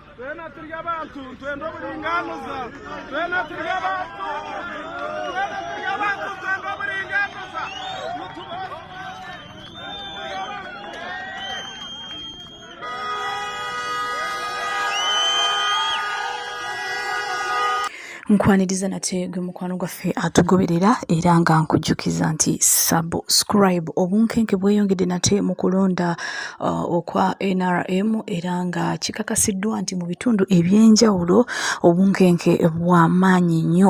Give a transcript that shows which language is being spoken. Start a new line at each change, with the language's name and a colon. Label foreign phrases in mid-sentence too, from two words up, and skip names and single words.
Kinyarwanda: twena turi abantu twenda uburinganuza twena turi abantu twenda uburinganuza
Ganda: nkwaniriza nate gwe mukwano gwaffe atugoberera era nga nkujjukiza nti subscribe obunkenke bweyongedde nate mu kulonda okwa NRM era nga kikakasiddwa nti mu bitundu ebyenjawulo obunkenke bw'amaanyi nnyo.